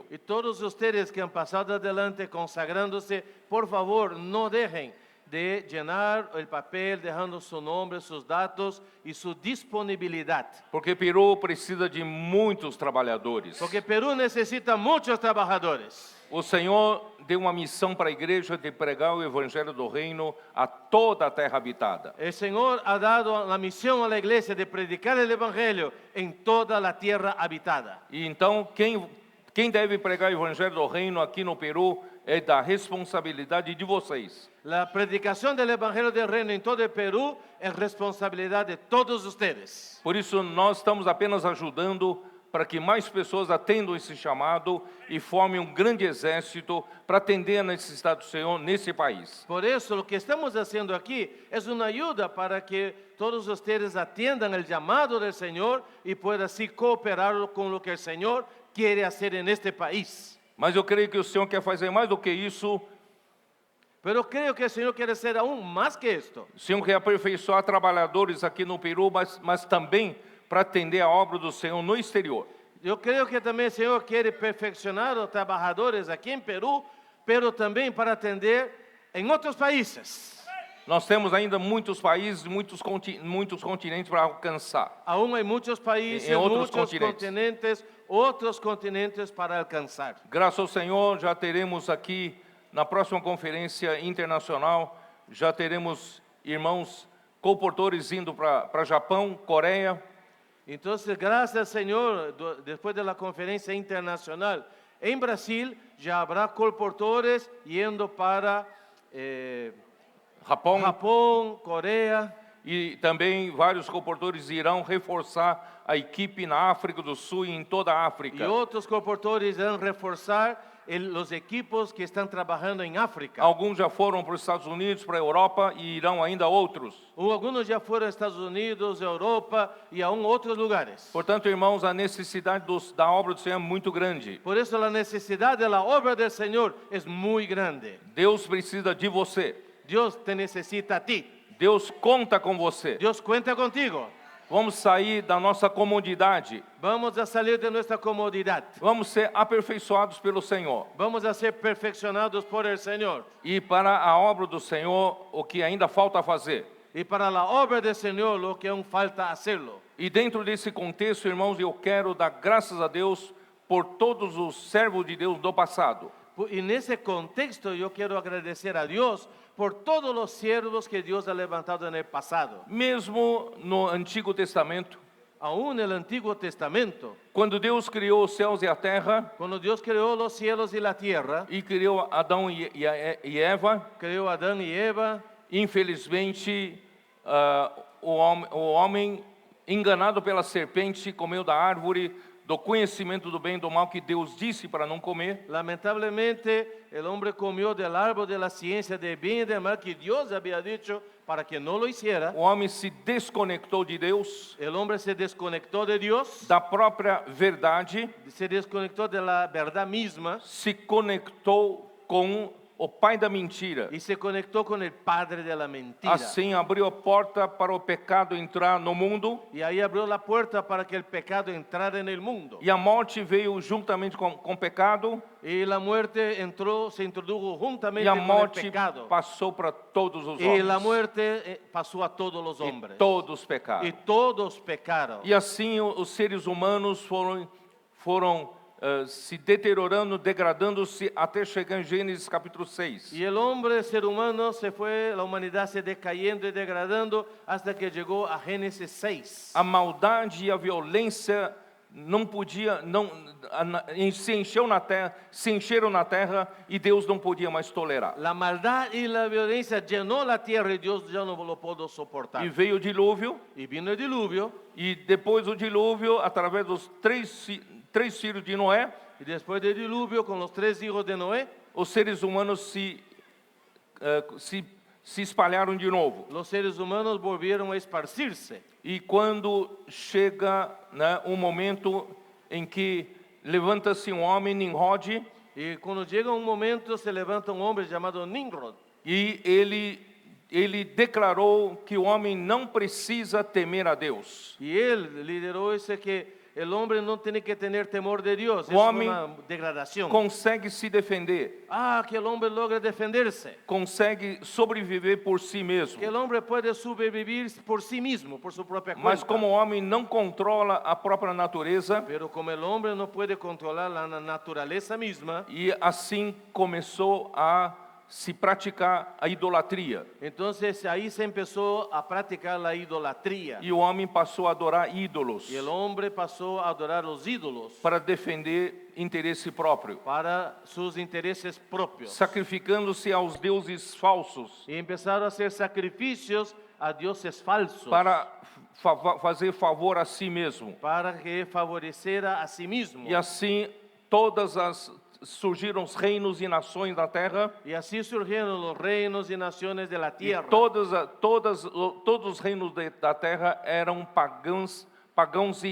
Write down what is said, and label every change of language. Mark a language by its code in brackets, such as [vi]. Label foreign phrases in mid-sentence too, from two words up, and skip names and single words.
[es] Y todos ustedes que han pasado adelante consagrándose, por favor, no dejen de llenar el papel, dejando su nombre, sus datos y su disponibilidad. [pt] Porque Peru precisa de muitos trabalhadores. [es] Porque Perú necesita muchos trabajadores. [pt] O Senhor deu uma missão para a igreja de pregar o evangelho do reino a toda a terra habitada. [es] El Señor ha dado la misión a la iglesia de predicar el evangelio en toda la tierra habitada. [pt] E então quem deve pregar o evangelho do reino aqui no Peru é da responsabilidade de vocês. [es] La predicación del evangelio del reino en todo el Perú es responsabilidad de todos ustedes. [pt] Por isso nós estamos apenas ajudando para que mais pessoas atendam esse chamado e formem um grande exército para atender a necessidade do Senhor nesse país. [es] Por eso lo que estamos haciendo aquí es una ayuda para que todos ustedes atiendan el llamado del Señor y puedan así cooperar con lo que el Señor quiere hacer en este país. [pt] Mas eu creio que o Senhor quer fazer mais do que isso. [es] Pero creo que el Señor quiere hacer aún más que esto. [pt] O Senhor quer aperfeiçoar trabalhadores aqui no Peru, mas também para atender a obra do Senhor no exterior. [es] Yo creo que también el Señor quiere perfeccionar a los trabajadores aquí en Perú, pero también para atender en otros países. [pt] Nós temos ainda muitos países, muitos continentes para alcançar. [es] Aún hay muchos países, En otros muchos continentes. continentes, otros continentes para alcanzar. [pt] Graças ao Senhor, já teremos aqui, na próxima conferência internacional, já teremos irmãos colportores indo para Japão, Coreia. [es] Entonces, gracias al Señor, después de la conferencia internacional en Brasil, ya habrá colportores yendo para Japón, Coreia. [pt] E também vários colportores irão reforçar a equipe na África do Sul e em toda a África. [es] Y otros colportores irán reforzar los equipos que están trabajando en África. [pt] Alguns já foram para os Estados Unidos, para a Europa e irão ainda outros. [es] Algunos ya fueron a Estados Unidos, Europa y aún otros lugares. [pt] Portanto, irmãos, a necessidade da obra do Senhor é muito grande. [es] Por eso la necesidad de la obra del Señor es muy grande. [pt] Deus precisa de você. [es] Dios te necesita a ti. [pt] Deus conta com você. [es] Dios cuenta contigo. [pt] Vamos sair da nossa comodidade. [es] Vamos a salir de nuestra comodidad. [pt] Vamos ser aperfeiçoados pelo Senhor. [es] Vamos a ser perfeccionados por el Señor. [pt] E para a obra do Senhor, o que ainda falta fazer. [es] Y para la obra del Señor, lo que aún falta hacerlo. [pt] E dentro desse contexto, irmãos, eu quero dar graças a Deus por todos os servos de Deus do passado. [es] Y en ese contexto yo quiero agradecer a Dios por todos los siervos que Dios ha levantado en el pasado. [pt] Mesmo no Antigo Testamento, [es] Aún en el Antiguo Testamento, [pt] quando Deus criou os céus e a terra, [es] cuando Dios creó los cielos y la tierra, [pt] e criou Adão e Eva, [es] creó a Adán y Eva, [pt] infelizmente, o homem, enganado pela serpente, comeu da árvore do conhecimento do bem e do mal que Deus disse para não comer. [es] lamentablemente el hombre comió del árbol de la ciencia de bien y de mal que Dios había dicho para que no lo hiciera. [pt] O homem se desconectou de Deus, [es] El hombre se desconectó de Dios, [pt] da própria verdade, [es] se desconectó de la verdad misma [pt] se conectou com o pai da mentira. [es] y se conectó con el padre de la mentira. [pt] Assim abriu a porta para o pecado entrar no mundo, [es] Y ahí abrió la puerta para que el pecado entrara en el mundo. [pt] e a morte veio juntamente com o pecado, [es] Y la muerte entró, se introdujo [pt] e juntamente a [es] con el [pt] morte [es] pecado. [pt] passou para todos os [es] Y la [pt] homens. [es] muerte pasó a todos los [pt] E [es] hombres. [pt] todos [es] Y [pt] pecaram. [es] todos pecaron. [pt] E assim os seres humanos foram se deteriorando, degradando-se até chegar em Gênesis capítulo 6. [es] Y el hombre, ser humano, se fue, la humanidad se decayendo y degradando hasta que llegó a Génesis 6. [pt] A maldade e a violência não podia, se encheram na terra e Deus não podia mais tolerar. [es] La maldad y la violencia llenó la tierra y Dios ya no lo pudo soportar. [pt] E veio o dilúvio, [es] Y vino el diluvio, [pt] e depois do dilúvio, através dos três filhos de Noé, [es] y después del diluvio, con los 3 hijos de Noé, [pt] os seres humanos se espalharam de novo. [es] los seres humanos volvieron a esparcirse. [pt] E quando chega, um momento em que levanta-se um homem, Nimrod, [es] Y cuando llega un momento, se levanta un hombre llamado Nimrod. [pt] e ele declarou que o homem não precisa temer a Deus. [es] Y él lideró ese que el hombre no tiene que tener temor de Dios. Es hombre una degradación. [pt] Consegue se defender, [es] Que el hombre logra defenderse. [pt] consegue sobreviver por si mesmo. [es] Que el hombre puede sobrevivir por sí mismo, por su propia cuenta. [pt] Mas como o homem não controla a própria natureza, [es] Pero como el hombre no puede controlar la naturaleza misma, [pt] e assim começou a se praticar a idolatria. [es] entonces ahí se empezó a practicar la idolatría. [pt] E o homem passou a adorar ídolos [es] Y el hombre pasó a adorar los ídolos [pt] para defender interesse próprio, [es] para sus intereses propios. [pt] sacrificando-se aos deuses falsos [es] Y empezaron a hacer sacrificios a dioses falsos [pt] para fazer favor a si mesmo. [es] para que favorecera a sí mismo. [pt] E assim surgiram os reinos e nações da terra. [es] Y así surgieron los reinos y naciones de la [pt] E [es] tierra. [pt] todos os reinos da terra eram pagãos e